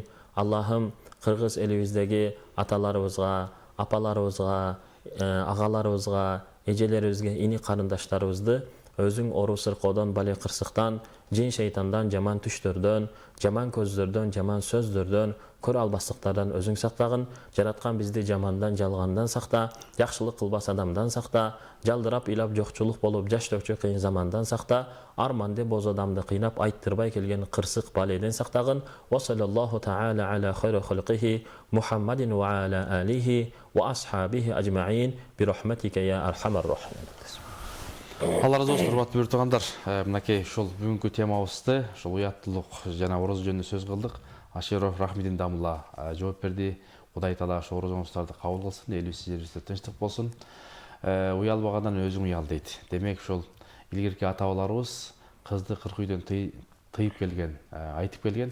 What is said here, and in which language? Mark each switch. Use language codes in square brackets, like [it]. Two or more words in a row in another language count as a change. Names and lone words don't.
[ky] Аллахым кыргыз элибиздеги аталарыбызга, апаларыбызга, агаларыбызга, эжелерибизге, ини карындаштарыбызды өзүң ору сыркоодон, бале кырсыктан, жин шейтандан, жаман түштөрдөн, жаман көздөрдөн, жаман сөздөрдөн, көрө албастыктардан өзүң сактагын. Жараткан бизди жамандан, жалгандан сакта, жакшылык кылбас адамдан сакта, жалдырап ыйлап жокчулук болуп жаштоочу кыйын замандан сакта, арманды боз адамды кыйнап айттырбай келген кырсык баледен сактагын. [ar] وصلى الله تعالى على خير خلقه محمد وعلى آله وأصحابه أجمعين برحمتك يا أرحم الراحمين. [ky] Алла разы болсун, урматтуу көрөрмандар. Мынакей ушул бүгүнкү темабызды, ушул уяттуулук жана ороз жөнүндө сөз кылдык. Аширов Рахмидин дамыла жооп берди. Кудай Таала ошо орозоңуздарды кабыл кылсын, элибиз жерибизде тынчтык болсун. Уялбагандан өзүң уял дейт. Демек ушул илгерки ата-бабаларыбыз кызды 40 үйдөн тыйып келген, айтып келген.